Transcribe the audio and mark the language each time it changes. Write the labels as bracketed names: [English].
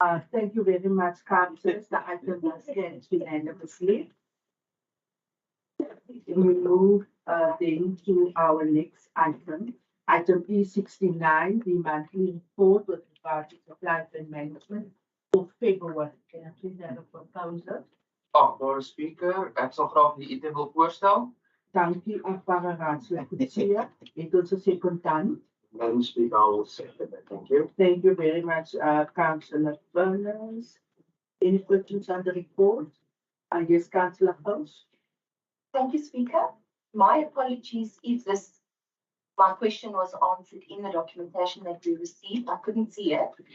[English] Thank you very much, councillors. The item was carried unanimously. We move then to our next item. Item E69, the monthly report with regard to supply chain management for February. Can I please have a proposal? [Afrikaans] Voor speaker, ek sal graag die item wil voorstel. Dankie, achtbare raadslid. Het ons 'n secondant. [English] Madam Speaker, I will second that. Thank you. Thank you very much, Councillor Burners. Any questions on the report? Yes, Councillor Faust. Thank you, Speaker. My apologies if my question was answered in the documentation that we received. I couldn't see it.